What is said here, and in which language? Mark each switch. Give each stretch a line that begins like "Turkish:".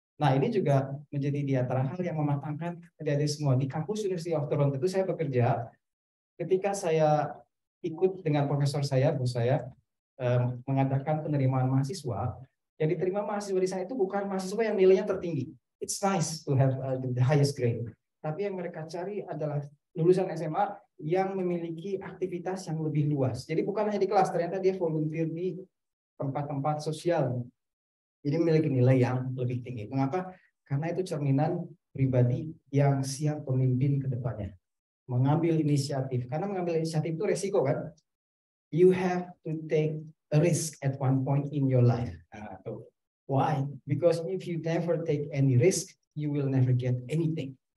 Indonesian: Nah ini juga menjadi di antara hal yang mematangkan adik-adik semua. Di kampus University of Toronto itu saya bekerja, ketika saya ikut dengan profesor saya, bos saya, mengadakan penerimaan mahasiswa. Yang diterima mahasiswa di sana itu bukan mahasiswa yang nilainya tertinggi.
English: It's nice to have the highest grade.
Indonesian: Tapi yang mereka cari adalah lulusan SMA yang memiliki aktivitas yang lebih luas. Jadi bukan hanya di kelas, ternyata dia volunteer di tempat-tempat sosial. Jadi memiliki nilai yang lebih tinggi. Mengapa? Karena itu cerminan pribadi yang siap pemimpin ke depannya. Mengambil inisiatif. Karena mengambil inisiatif itu resiko kan?
English: You have to take a risk at one point in your life. Why? Because if you never take any risk, you will never get anything.